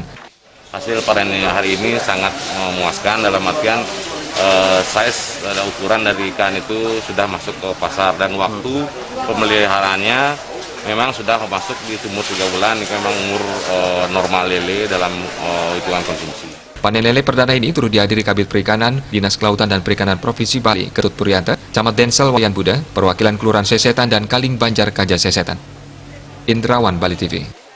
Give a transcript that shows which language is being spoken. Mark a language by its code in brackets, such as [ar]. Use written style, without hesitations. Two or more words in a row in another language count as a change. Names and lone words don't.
[id] Hasil panen hari ini sangat memuaskan dalam artian size dan ukuran dari ikan itu sudah masuk ke pasar dan waktu pemeliharaannya memang sudah masuk di umur 3 bulan, ini memang umur normal lele dalam hitungan konsumsi. Panen lele perdana ini turut dihadiri Kabid Perikanan, Dinas Kelautan dan Perikanan Provinsi Bali, Ketut Purianta, Camat Densel Wayan Buda, perwakilan Kelurahan Sesetan dan Kaling Banjar Kaja Sesetan. Indrawan, Bali TV.